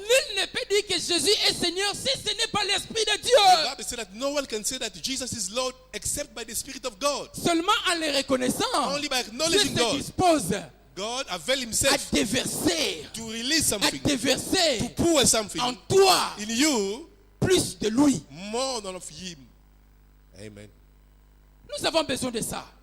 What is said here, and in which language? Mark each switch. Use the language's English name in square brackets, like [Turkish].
[French] nul ne peut dire que Jésus est Seigneur si ce n'est pas l'Esprit de [English] The [French] Dieu. [English] Bible said that no one can say that Jesus is Lord except by the Spirit of God. [French] Seulement en le reconnaissant, [English] Only by [French] Dieu [English] acknowledging [French] se [English] God, [French] dispose [English] God avail [French] à [English] himself [French] déverser, [English] to release [French] à [English] something, [French] déverser [English] to pour something [French] en toi [English] in you [French] plus de lui. [English] more than of him. Amen. [French] Nous avons besoin de ça.